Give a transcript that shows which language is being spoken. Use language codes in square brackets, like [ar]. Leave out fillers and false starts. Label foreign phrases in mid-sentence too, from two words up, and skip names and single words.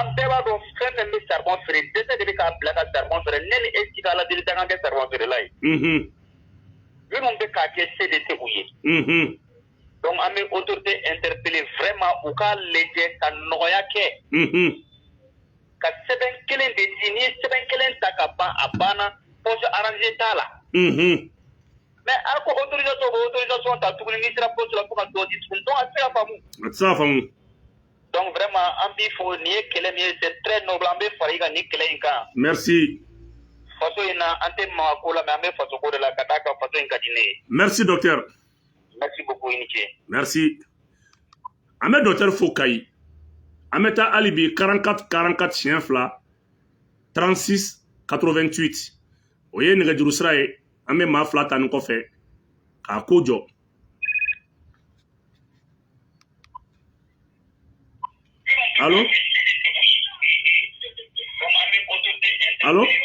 [bm] bɛɛ b'a dɔn fɛn fɛn bɛ charbon feere dɛsɛ de bɛ k'a bila ka charbon feere ne ni e ti k'a ladeli ta k'an kɛ charbon feerela ye minnu bɛ k'a kɛ se de tɛ u ye donc an bɛ [fr] autorité interpeller vraiment [bm] u k'a lajɛ ka nɔgɔya kɛ ka sɛbɛn kelen de di n'i ye sɛbɛn kelen ta ka ban a banna [fr] poche arrangé [bm] t'a la mais a ko autorisation ta tuguni n'i sera poste la fo ka dɔ di tuguni donc a tɛ se ka faamu a tɛ se ka faamu [fr] donc vraiment [bm] an b'i fo nin ye kɛlɛ min ye [fr] c'est très noble [bm] an bɛ fara i kan nin kɛlɛ in kan merci faso in na an tɛ maga ko la mais an bɛ faso ko de la ka d'a kan faso in ka di ne ye [fr] merci docteur merci beaucoup [bm] i ni ce merci an bɛ docteur fo Kayi an bɛ taa hali bi 44 44 siɲɛ 2 36 88 o ye nɛgɛjuru sira ye an bɛ maa 2 ta nin kɔfɛ k'a ko jɔ [fr] allo allo